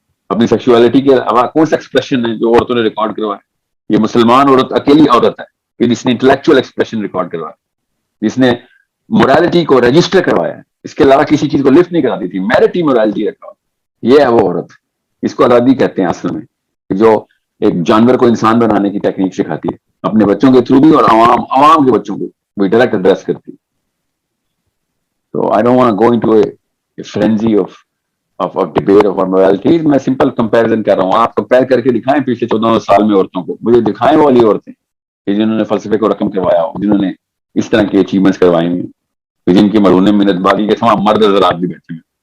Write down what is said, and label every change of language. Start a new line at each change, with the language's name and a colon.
Urdu: اپنی سیکشوالٹی کے علاوہ کون سا ایکسپریشن ہے جو عورتوں نے ریکارڈ کروایا؟ یہ مسلمان عورت اکیلی عورت ہے کہ جس نے انٹلیکچوئل ایکسپریشن ریکارڈ کروایا, جس نے مورالٹی کو رجسٹر کروایا. اس کے علاوہ کسی چیز کو لفٹ نہیں کراتی تھی, میرٹی مورالٹی رکھا. یہ ہے وہ عورت, اس کو آزادی کہتے ہیں اصل میں, جو ایک جانور کو انسان بنانے کی ٹیکنیک سکھاتی ہے اپنے بچوں کے تھرو بھی اور عوام کے بچوں کو بھی ڈائریکٹ ایڈریس کرتی ہے.
English: So I don't want to go into a frenzy of debate of morality.
Urdu: میں سمپل کمپیریزن کر رہا ہوں. آپ کمپیئر کر کے دکھائیں پچھلے 14 سال میں عورتوں کو, مجھے دکھائیں وہ والی عورتیں کہ جنہوں نے فلسفے کو رقم کروایا ہو, جنہوں نے اس طرح کی اچیومنٹس کروائی ہیں, جن کی مرہون منت بازی کے تمام مرد حضرات بھی بیٹھے ہیں.